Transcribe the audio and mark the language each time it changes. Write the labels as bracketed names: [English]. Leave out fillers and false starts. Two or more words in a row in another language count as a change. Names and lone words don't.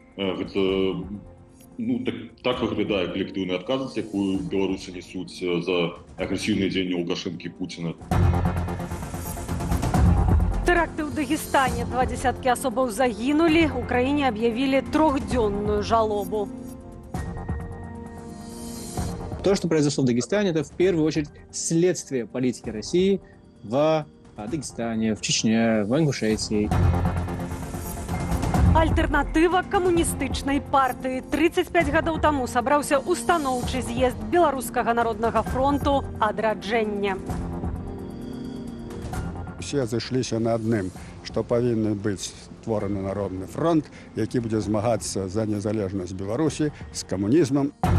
[Belarusian] Так выглядае калектыўны адказнасць, якую беларусы несуць за агрэсіўныя дзеянні Лукашэнкі і Пуціна. Тэракты ў Дагестане. 20 асобаў загінулі. Украіне аб'явілі 3-дзённую жалобу. [Russian] То, что произошло в Дагестане, это в первую очередь следствие политики России в Дагестане, в Чечне, в Ингушетии. [Belarusian] Альтэрнатыва камуністычнай партыі. 35 гадоў таму сабраўся устаноўчы з'езд Беларускага народнага фронту «Адраджэнне». Усе зайшліся на адным, што павінен быць створаны народны фронт, які будзе змагацца за незалежнасць Беларусі з камунізмам.